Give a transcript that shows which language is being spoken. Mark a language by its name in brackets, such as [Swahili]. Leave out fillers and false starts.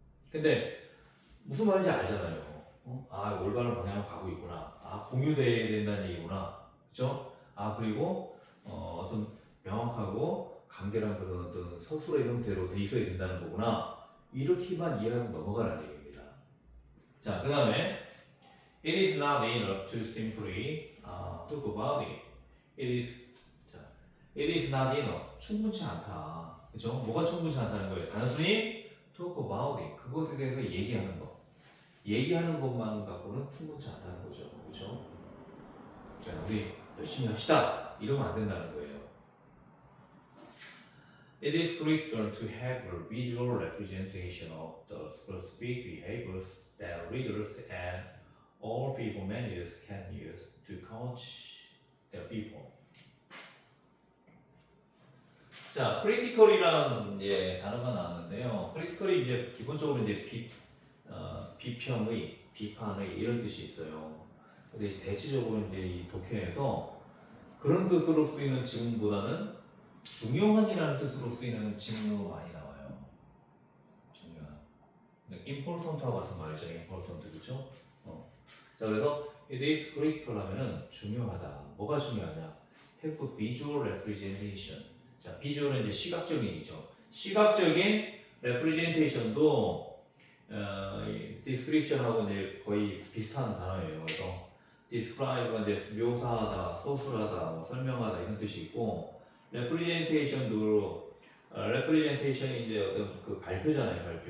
[Korean] 근데 무슨 말인지 알잖아요. 아, 올바른 방향으로 가고 있구나. 아, 공유돼야 된다는 얘기구나. 그렇죠? 아, 그리고 어떤 명확하고 간결한 그런 어떤 서술의 형태로 돼 있어야 된다는 거구나. 이렇게만 이해하고 넘어가라는 얘기입니다. 자, 그 다음에 [English] it is not enough to simply talk about it. [Korean] 자, [English] it is not enough. [Korean] 충분치 않다. 그죠? 뭐가 충분치 않다는 거예요? 단순히 [English] talk about it. [Korean] 그것에 대해서 얘기하는 거. 얘기하는 것만 갖고는 충분치 않다는 거죠. 그죠? 자, 우리 열심히 합시다. 이러면 안 된다는 거예요. [English] It is critical to have a visual representation of the specific behaviors that readers and all people managers can use to coach their people. [Korean] 자, critical이라는 단어가 나왔는데요. critical이 이제 기본적으로 이제 비평의, 비판의 이런 뜻이 있어요. 근데 대체적으로 이제 이 독해에서 그런 뜻으로 쓰이는 지문보다는 중요한이라는 뜻으로 쓰이는 지문으로 많이 나와요. 중요한. important하고 같은 말이죠. important, 그렇죠? 자, 그래서 [English] it is critical [Korean] 하면은 중요하다. 뭐가 중요하냐? [English] have visual representation. [Korean] 자, visual은 이제 시각적인 얘기죠. 시각적인 representation도 description하고 이제 거의 비슷한 단어예요. 그래서 describe가 이제 묘사하다, 서술하다, 뭐 설명하다 이런 뜻이 있고, representation도 representation이 이제 어떤 그 발표잖아요.